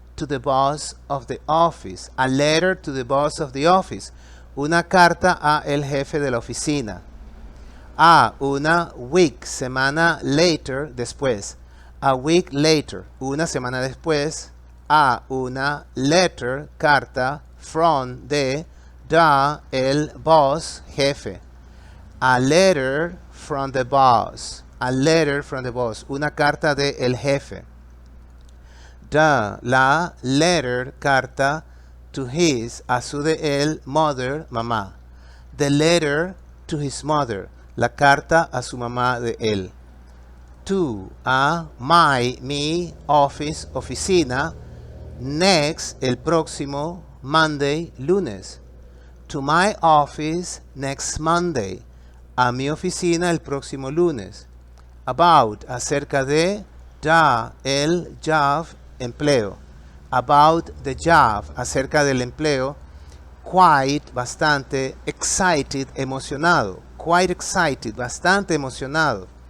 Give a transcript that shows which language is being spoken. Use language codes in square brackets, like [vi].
[en] to the boss of the office. A letter to the boss of the office. [es] Una carta a el jefe de la oficina. A, una week, semana later, después. [en] A week later, [es] una semana después. A, una letter, carta, from, de, da, el boss, jefe. [en] A letter from the boss. A letter from the boss. [es] Una carta de el jefe. Da, la letter, carta, to his, a su de él, mother, mamá. [en] The letter to his mother. [es] La carta a su mamá de él. To, a, my, mi, office, oficina. Next, el próximo, Monday, lunes. [en] To my office next Monday. [es] A mi oficina el próximo lunes. About, acerca de, da, el, job, empleo. [en] About the job, [es] acerca del empleo. [en] Quite, bastante. [es] Excited, emocionado. Quite excited, bastante emocionado.